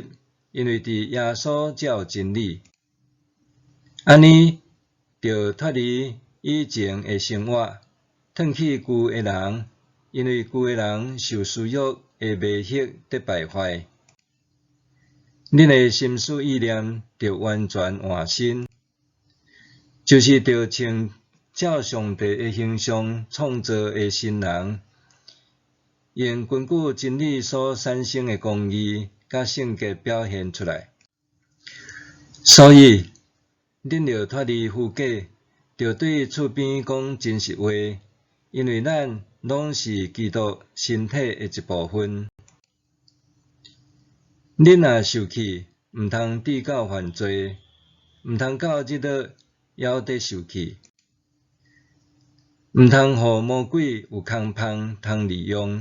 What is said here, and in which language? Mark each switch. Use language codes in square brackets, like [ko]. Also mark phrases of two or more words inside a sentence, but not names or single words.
[nan] 因为伫耶稣才有真理，安尼就脱离以前的生活，脱去旧的人，因为旧的人受私欲的迷惑得败坏。恁的心思意念就完全换新，就是着穿照上帝的形象创造的新人，用根据真理所产生的公义甲圣洁表现出来。所以，恁着脱离虚假，着对厝边讲真实话，因为咱拢是基督身体的一部分。恁若受气，毋通抵到犯罪，毋通到日落还得受气，毋通互魔鬼有空芳通利用。